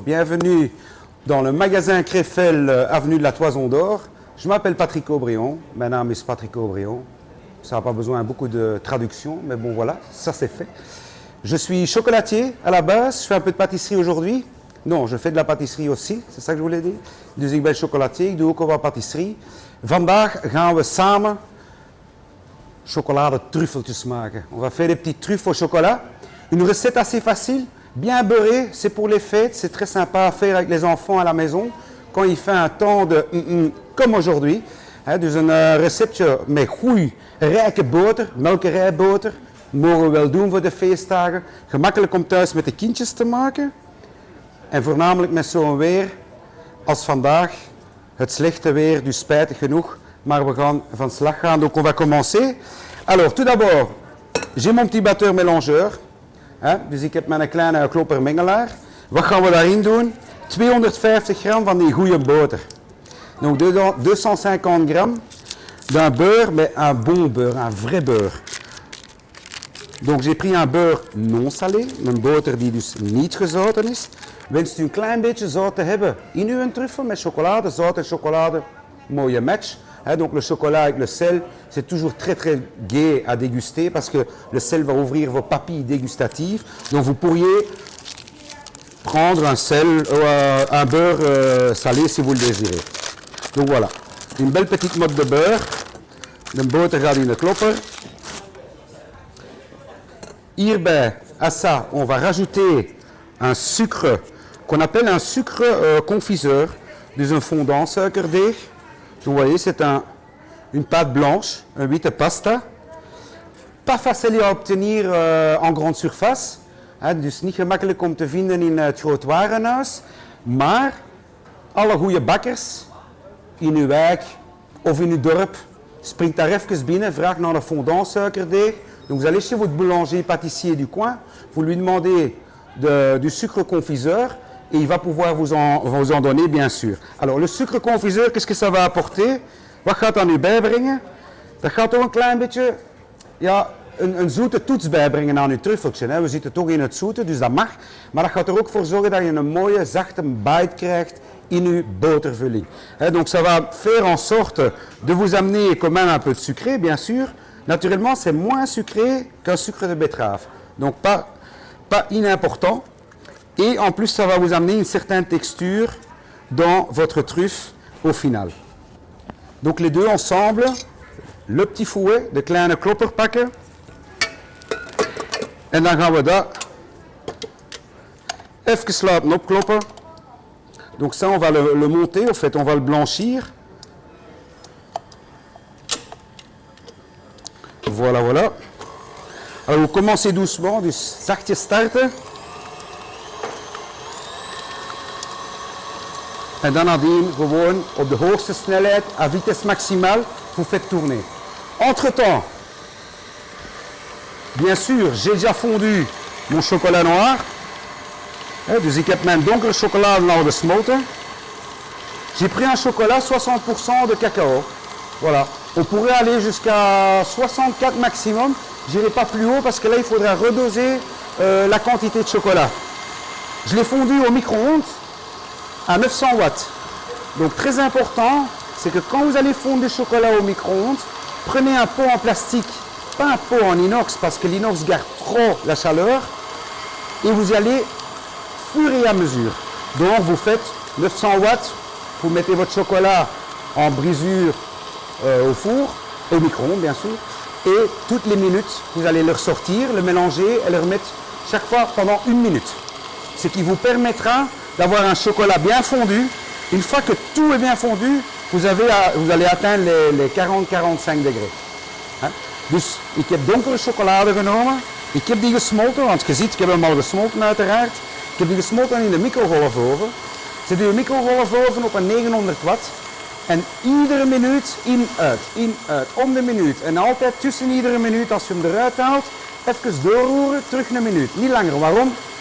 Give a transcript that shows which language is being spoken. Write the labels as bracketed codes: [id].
[fr] Bienvenue dans le magasin Krefel, avenue de la Toison d'Or. Je m'appelle Patrick Aubrion, mon nom est Patrick Aubrion. Ça n'a pas besoin de beaucoup de traduction, mais bon voilà, ça c'est fait. Je suis chocolatier à la base, je fais un peu de pâtisserie aujourd'hui. Non, je fais de la pâtisserie aussi, c'est ça que je voulais dire. [nl] Dus ik ben chocolatier, ik doe ook al wat pâtisserie. Vandaag gaan we samen chocolade-truffeltjes maken. [fr] On va faire des petits truffes au chocolat. Une recette assez facile, bien beurrée, c'est pour les fêtes, c'est très sympa à faire avec les enfants à la maison. Quand il fait un temps de comme aujourd'hui. [nl] Dus een receptje met goeie, rijke boter, melkerijboter. Mogen we wel doen voor de feestdagen. Gemakkelijk om thuis met de kindjes te maken. En voornamelijk met zo'n weer als vandaag. Het slechte weer, dus spijtig genoeg. Maar we gaan van slag gaan, [fr] donc on va commencer. Alors, tout d'abord, j'ai mon petit batteur mélangeur. [nl] Dus ik heb mijn kleine kloppermengelaar. Wat gaan we daarin doen? 250 gram van die goede boter. [fr] Donc 250 gram d'un beurre, mais un bon beurre, un vrai beurre. Donc j'ai pris un beurre non salé, [nl] een boter die dus niet gezouten is. Wenst u een klein beetje zout te hebben in uw truffel met chocolade, zout en chocolade, mooie match. [fr] Donc le chocolat avec le sel, c'est toujours très très gai à déguster parce que le sel va ouvrir vos papilles dégustatives. Donc vous pourriez prendre un beurre salé si vous le désirez. Donc voilà, une belle petite motte de beurre. [nl] De boter gaat in de klopper. [fr] Hierbij, à ça, on va rajouter un sucre qu'on appelle un sucre confiseur, dus un fondant suikerdeeg. Vous voyez, c'est une pâte blanche, un [nl] witte pasta. [fr] Pas facile à obtenir en grande surface, [nl] dus niet gemakkelijk om te vinden in het groot warenhuis. Maar alle goede bakkers in uw wijk of in uw dorp, springt daar even binnen, vraagt naar een fondant suikerdeeg. [fr] Donc vous allez chez votre boulanger pâtissier du coin, vous lui demandez du sucre confiseur et il va pouvoir vous en donner bien sûr. Alors le sucre confiseur, qu'est-ce que ça va apporter? [nl] Wat gaat dat nu bijbrengen? Dat gaat toch een klein beetje een zoete toets bijbrengen aan uw truffeltje. We zitten toch in het zoete, dus dat mag. Maar dat gaat er ook voor zorgen dat je een mooie zachte bite krijgt in uw botervulling. [fr] Donc ça va faire en sorte de vous amener quand même un peu de sucré, bien sûr. Naturellement, c'est moins sucré qu'un sucre de betterave. Donc pas inimportant. Et en plus, ça va vous amener une certaine texture dans votre truffe au final. Donc les deux ensemble, le petit fouet, [nl] de kleine klopper pakken. En dan gaan we dat even laten opkloppen. [fr] Donc ça, on va le monter, en fait, on va le blanchir. Voilà, voilà. Alors vous commencez doucement, [nl] dus zachtjes starten. En dan nadien gewoon op de hoogste snelheid, [fr] à vitesse maximale, vous faites tourner. Entre-temps, bien sûr, j'ai déjà fondu mon chocolat noir. [nl] Dus ik heb mijn donkere chocolade al gesmolten. [fr] J'ai pris un chocolat 60% de cacao. Voilà. On pourrait aller jusqu'à 64 maximum. Je n'irai pas plus haut parce que là, il faudra redoser la quantité de chocolat. Je l'ai fondu au micro-ondes à 900 watts. Donc très important, c'est que quand vous allez fondre du chocolat au micro-ondes, prenez un pot en plastique, pas un pot en inox parce que l'inox garde trop la chaleur. Et vous y allez fur et à mesure. Donc vous faites 900 watts, vous mettez votre chocolat en brisure au four, au micro-ondes bien sûr, et toutes les minutes, vous allez le ressortir, le mélanger et le remettre chaque fois pendant 1 minute. Ce qui vous permettra d'avoir un chocolat bien fondu. Une fois que tout est bien fondu, vous allez atteindre les 40-45 degrés. [nl] Dus ik heb donkere chocolade genomen, ik heb die gesmolten, want je ziet, ik heb hem al gesmolten uiteraard. Ik heb die gesmolten in de microgolfoven. Zet uw microgolfoven op een 900 watt. En iedere minuut in, uit, om de minuut. En altijd tussen iedere minuut, als je hem eruit haalt, even doorroeren, terug een minuut. Niet langer. Waarom?